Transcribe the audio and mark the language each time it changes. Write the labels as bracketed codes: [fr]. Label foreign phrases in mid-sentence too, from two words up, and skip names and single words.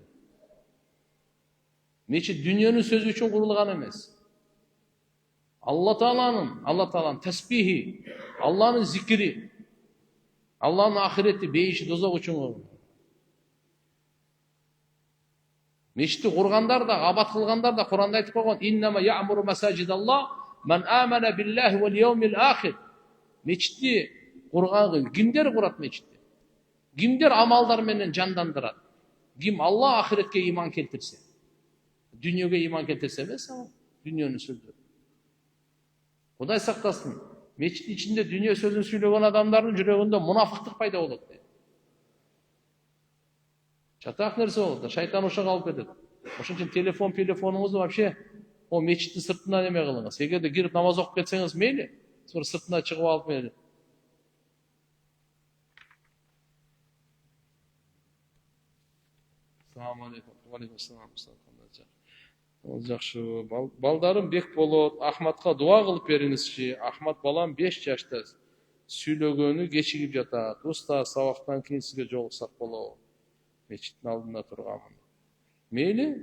[ky] Мечит дүйнөнүн сөзү үчүн курулган эмес. Алла Тааланын тасбихи, Алланын зикри, Алланын ахирети, бейиши, дозок үчүн курулган. Мечитти кургандар да, абат кылгандар да Куранда айтып койгон: [ar] "إنما يعمر مساجد الله من آمن بالله واليوم الآخر." [ky] Мечитти курган кимдер курат мечитти? Кимдер амалдар менен жандандырат? Ким Алла ахиретке иман келтирсе. Дүйнөгө иман келтирсе эмес, дүйнөнүн сөздөрү. Кудай сактасын. Мечиттин ичинде дүйнө сөзүн сүйлөгөн адамдардын жүрөгүндө мунафыктык пайда болот. Чатак нерсе болот, шайтан ошого алып кетет. Ошон үчүн телефонуңузду вообще мечиттин сыртынан эме кылыңыз. Эгерде кирип намаз окуп кетсеңиз мейли, sonra сыртына чыгып алып мейли. [ar] السلام عليكم. وعليكم السلام. [ky] Жакшы. Балдарым бек болот. Ахматка дуа кылып бериңизчи. Ахмат балам 5 жашта. Сүйлөгөнү кечигип жатат. Уста сабактан кийин сизге жолуксак болобу? Мечиттин алдында турганмын. Мейли.